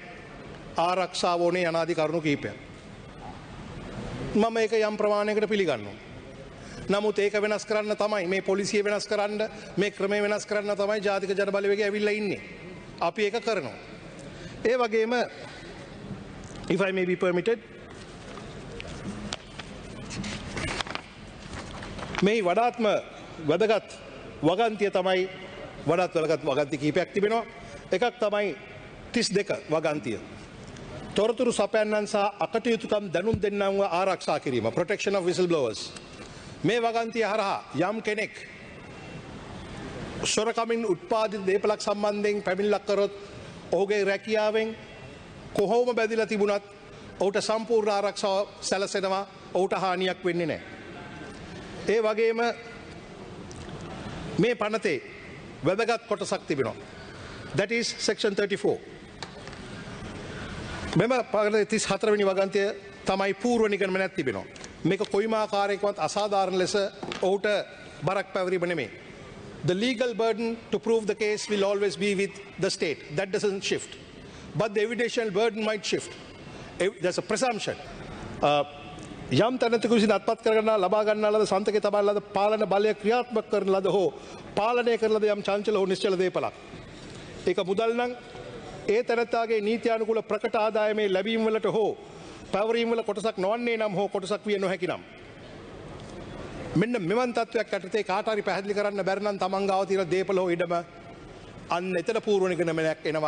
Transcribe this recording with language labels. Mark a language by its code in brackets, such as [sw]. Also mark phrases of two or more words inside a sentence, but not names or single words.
[si] ආරක්ෂාව ඕනේ අනාදි කරුණු කිහිපයක්. මම ඒක යම් ප්‍රමාණයකට පිළිගන්නවා. නමුත් ඒක වෙනස් කරන්න තමයි මේ පොලිසිය වෙනස් කරන්න මේ ක්‍රමය වෙනස් කරන්න තමයි ජාතික ජන බලවේගය ඇවිල්ලා ඉන්නේ. අපි ඒක කරනවා. ඒ වගේම [en] if I may be permitted, [si] මේ වඩාත්ම වැදගත් වගන්තිය තමයි වඩාත් වැදගත් වගන්ති කිහිපයක් තිබෙනවා. එකක් තමයි 32 වගන්තිය. තොරතුරු සපයන්නන් සහ අකටයුතුකම් දැනුම් දෙන්නන්ව ආරක්ෂා කිරීම, [en] protection of whistleblowers. [si] මේ වගන්තිය හරහා යම් කෙනෙක් සොරකමින් උත්පාදිත දේපලක් සම්බන්ධයෙන් පැමිණිල්ලක් කරොත් ඔහුගේ රැකියාවෙන් කොහොම බැඳිලා තිබුණත් ඔහුට සම්පූර්ණ ආරක්ෂාව සැලසෙනවා. ඔහුට හානියක් වෙන්නේ නැහැ. ඒ වගේම මේ පනතේ වැදගත් කොටසක් තිබෙනවා. [en] That is section 34. [si] මෙම පනතේ 34 වෙනි වගන්තිය තමයි පූර්ව නිගමනයක් තිබෙනවා. මේක කොයිම ආකාරයකවත් අසාධාරණ ලෙස ඔහුට බරක් පැවරීම නෙමෙයි. [en] The legal burden to prove the case will always be with the state. That doesn't shift. But the evidential burden might shift. There's a presumption. [si] යම් තැනක විසින් අත්පත් කරගන්නා ලබා ගන්නා ලද සන්තකේ තබා ලද පාලන බලය ක්‍රියාත්මක කරන ලද හෝ පාලනය කරන ලද යම් චංචල හෝ නිශ්චල දේපලක්. ඒක මුදල් නම් ඒ තැනත්තාගේ නීත්‍යානුකූල ප්‍රකට ආදායමේ ලැබීම් වලට හෝ පැවරීම් වල කොටසක් නොවන්නේ නම් හෝ කොටසක් විය නොහැකි නම් මෙන්න මෙවන් තත්වයක් යටතේ කාට හරි පැහැදිලි කරන්න බැරි නම් තමන් ගාව තියෙන දේපල හෝ ඉඩම අන්න එතන පූර්ව නිගමනයක් එනවා.